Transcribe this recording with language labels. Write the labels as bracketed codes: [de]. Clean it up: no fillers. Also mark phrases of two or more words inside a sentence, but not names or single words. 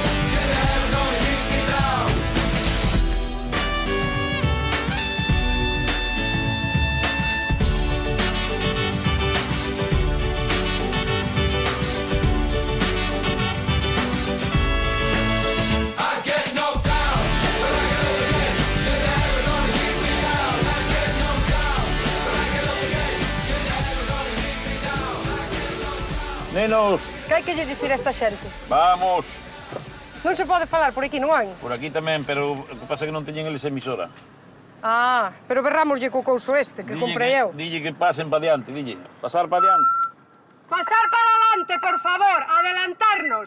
[en] You're never gonna keep me down. I get knocked down, but I get up again. You're never gonna keep me down. I get knocked down, but I get up again. You're never gonna keep me down. I get knocked down. [gl] Nenos, Que hai que lle dicir a esta xente? vamos. Non se pode falar por aquí, non hai? Por aquí tamén, pero o que pasa é que non teñen eles emisora. Ah, pero berramoslle co couso este, que comprei eu. Dille que pasen para diante, dille. Pasar para diante. [es] Pasar para adelante, por favor, adelantarnos.